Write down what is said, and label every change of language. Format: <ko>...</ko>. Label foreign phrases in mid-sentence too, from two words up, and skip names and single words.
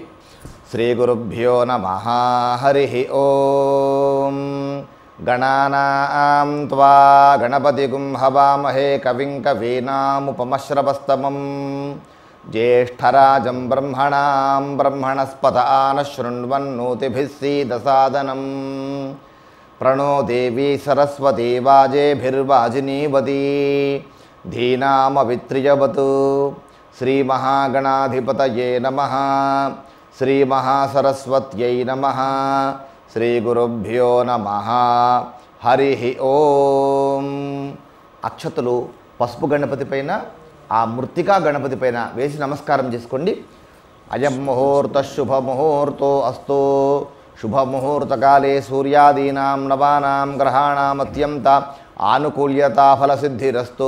<sa>శ్రీ గురుభ్యో నమః. హరి ఓం. గణానాం త్వా గణపతిగుం హవామహే కవిం కవీనాముపమశ్రవస్తమం జ్యేష్ఠరాజం బ్రహ్మణాం బ్రహ్మణస్పత ఆనశృణ్వన్నోతిభిः सीदसादनं प्रणो देवी सरस्वती वाजेभिर्वाजिनीवती धीनामवित्रियवतु. श्रीमहागणाधिपतये नमः. श्रीमहासरस्वत्यै नमः. श्रीगुरुभ्यो नमः. हरि ओम.</sa> <te>అక్షతలు పసుపు గణపతి పైన ఆ మృత్తికా గణపతి పైన వేసి నమస్కారం చేసుకోండి.</te> <sa>అయం ముహూర్త శుభ ముహూర్తో అస్తు. శుభముహూర్తకాలే సూర్యాదీనాం నవానాం గ్రహాణాం అత్యంత ఆనుకూల్యతా ఫలసిద్ధిరస్తు.</sa>